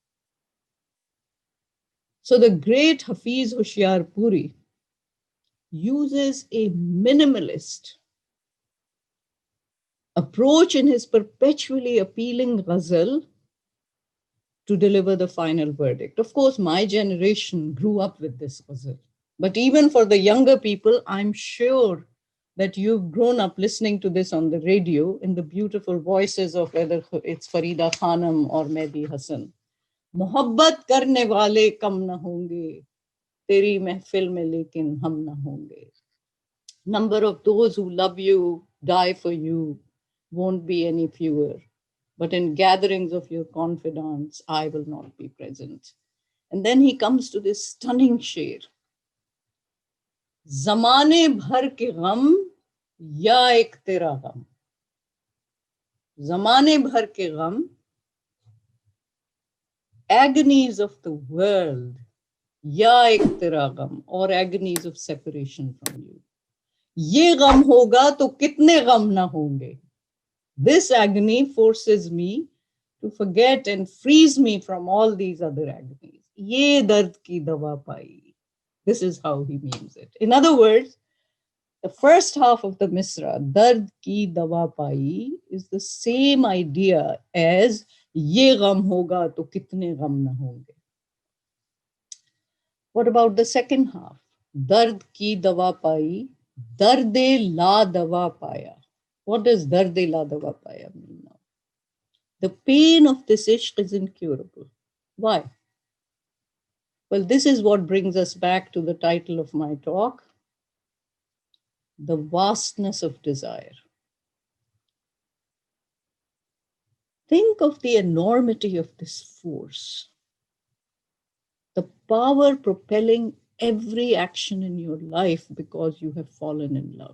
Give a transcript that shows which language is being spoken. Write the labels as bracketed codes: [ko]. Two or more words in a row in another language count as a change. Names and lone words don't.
[en] So the great Hafiz Hoshiar Puri uses a minimalist approach in his perpetually appealing ghazal to deliver the final verdict. Of course, my generation grew up with this ghazal. But even for the younger people, I'm sure that you've grown up listening to this on the radio in the beautiful voices of whether it's Farida Khanum or Mehdi Hassan. [ur] محبت کرنے والے کم نہ ہوں گے، تیری محفل میں لیکن ہم نہ ہوں گے. [en] Number of those who love you, die for you, won't be any fewer. But in gatherings of your confidants, I will not be present. And then he comes to this stunning sher. [ur] زمانے بھر کے غم، یا اک تیرا غم. زمانے بھر کے غم, [en] agonies of the world, [ur] یا اک تیرا غم, [en] or agonies of separation from you. [ur] یہ غم ہوگا تو کتنے غم نہ ہوں گے. [en] This agony forces me to forget and frees me from all these other agonies. [ur] یہ درد کی دوا پائی. [en] This is how he means it. In other words, the first half of the Misra, [ur] درد کی دوا پائی, [en] is the same idea as [ur] یہ غم ہوگا تو کتنے غم نہ ہوں گے. [en] What about the second half? [ur] درد کی دوا پائی، دردِ لا دوا پایا. [en] What does [ur] دردِ لا دوا پایا [en] mean now? The pain of this ishq is incurable. Why? Well, this is what brings us back to the title of my talk, the vastness of desire. Think of the enormity of this force, the power propelling every action in your life because you have fallen in love.